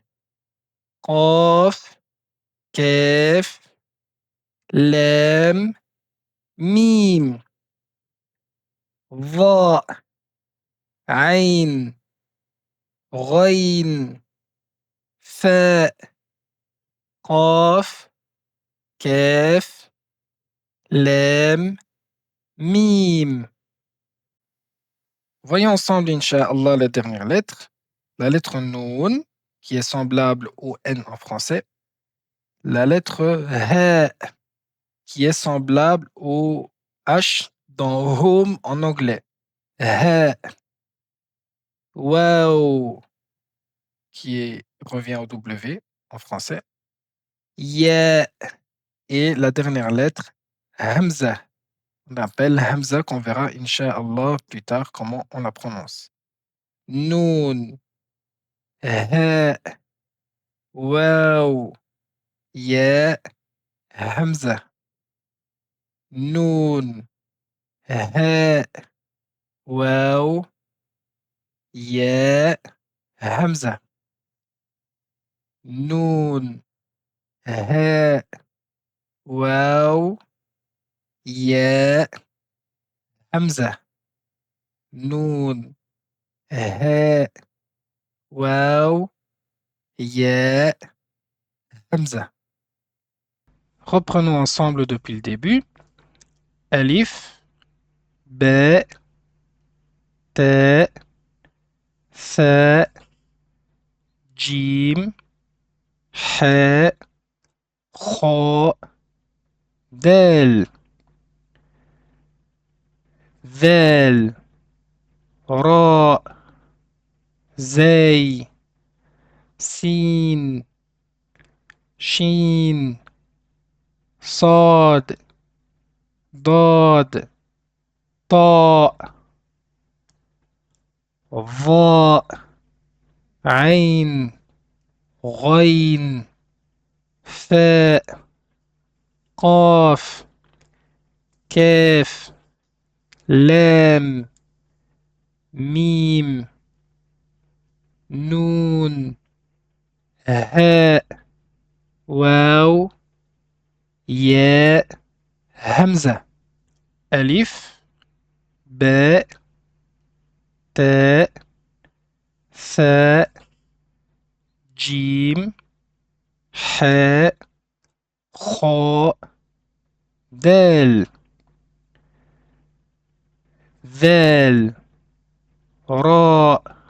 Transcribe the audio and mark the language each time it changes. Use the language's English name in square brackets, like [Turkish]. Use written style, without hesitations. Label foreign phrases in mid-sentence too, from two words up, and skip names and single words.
[Arabic] قاف كاف لام ميم راء عين غين فاء قاف كاف لام ميم. [French] Voyons ensemble, Inch'Allah, la dernière lettre. La lettre Noun, qui est semblable au N en français. La lettre Ha, qui est semblable au H dans Home en anglais. [Arabic] Ha. [French] Wow, revient au W en français. [Arabic] Ya. [French] Et la dernière lettre, Hamza. On appelle Hamza qu'on verra, Inch'Allah, plus tard comment on la prononce. [Arabic] نون هاء. واو ياء. همزة نون. هاء واو. ياء همزة نون. هاء واو. ياء همزة. نون هاء. واو ياء. Hamza. [French] Reprenons ensemble depuis le début. [Arabic] ألف باء تاء ثاء جيم حاء خاء دال, ذال راء زاي سين شين صاد, Dad, طاء ظاء, عين غين فاء قاف كاف لام ميم نون هاء واو ياء همزة. Alif, باء تاء ثاء جيم حاء خاء دال ذال راء